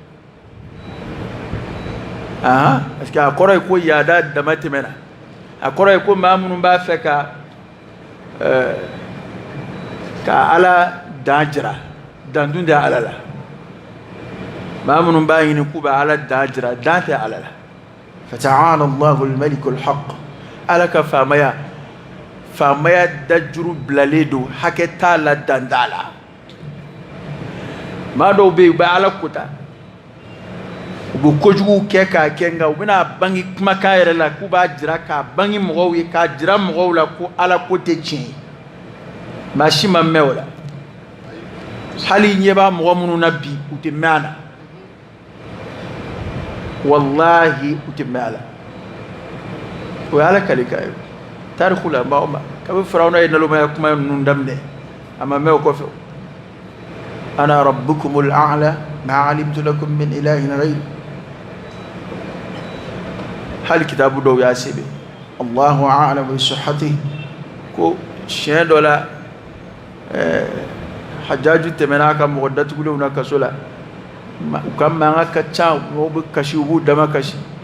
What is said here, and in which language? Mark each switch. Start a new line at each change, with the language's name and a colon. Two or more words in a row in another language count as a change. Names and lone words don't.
French: parce que
Bambara: a kɔrɔ ye ko yaada dama tɛmɛna a kɔrɔ ye ko maa minnu b'a fɛ ka ala dan jira dan dun tɛ ala la maa minnu b'a ɲini k'u bɛ ala dan jira dan tɛ ala la
Arabic: فتعالى الله الملك الحق
Bambara: ala ka faamaya dajuru bilalen don hakɛ t'a la dan t'a la maa dɔw bɛ yen u bɛ ala kota u bɛ kojugu kɛ k'a kɛ nka u bɛna bange kumakan yɛrɛ la k'u b'a jira k'a bange mɔgɔw ye k'a jira mɔgɔw la ko ala ko tɛ tiɲɛ ye maa si ma mɛn o la hali ɲɛ b'a mɔgɔ minnu na bi u tɛ mɛn a la wallahi u tɛ mɛn a la o ye ala kale kan ye tariku la maaw ma kabi firawuna ye nalomaya kuma ninnu daminɛ a ma mɛn o kɔfɛ
Arabic: أنا ربكم الأعلى ما علمت لكم من إله غيري
Bambara: hali kitabu dɔw y'a sɛbɛn
Arabic: الله أعلم بصحته
Bambara: ko siɲɛ dɔ la hajjaju tɛmɛna ka mɔgɔ datugulenw na kaso la u ka mankan ka ca mɔgɔw bɛ kasi u b'u dama kasi